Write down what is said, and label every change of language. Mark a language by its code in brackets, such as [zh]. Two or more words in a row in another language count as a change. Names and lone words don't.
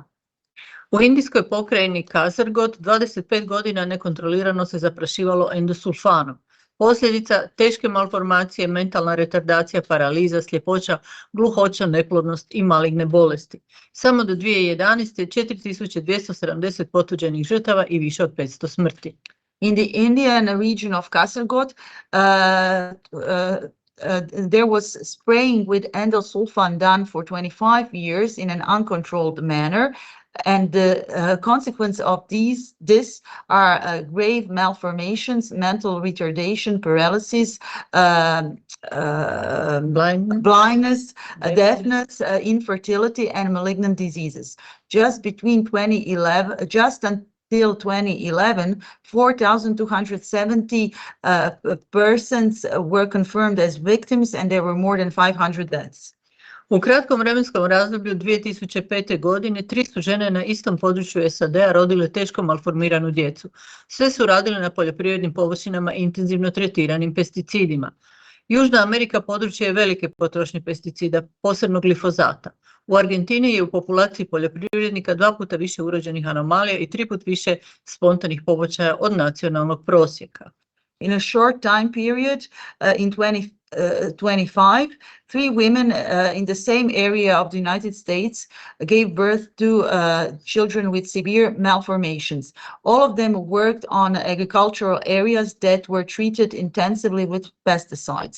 [hr] U indijskoj pokrajini Kasargod 25 godina nekontrolirano se zaprašivalo endosulfanom. Posljedica teške malformacije, mentalna retardacija, paraliza, sljepoća, gluhoća, neplodnost i maligne bolesti. Samo do 2011. 4270 potuđenih žrtava i više od 500 smrti. [en] In the Indian region of Kasargod, there was spraying with endosulfan done for 25 years in an uncontrolled manner, and the consequence of this are grave malformations, mental retardation, paralysis, blindness, deafness, infertility, and malignant diseases. Just until 2011, 4,270 persons were confirmed as victims, and there were more than 500 deaths. [hr] U kratkom vremenskom razdoblju 2005. godine 300 žene na istom području SAD-a rodile teško malformiranu djecu. Sve su radile na poljoprivrednim površinama intenzivno tretiranim pesticidima. Južna Amerika područje je velike potrošnje pesticida, posebno glifozata. U Argentini je u populaciji poljoprivrednika 2 puta više urođenih anomalija i 3 puta više spontanih pobačaja od nacionalnog prosjeka. [en] In a short time period, in 2025, 3 women in the same area of the United States gave birth to children with severe malformations. All of them worked on agricultural areas that were treated intensively with pesticides.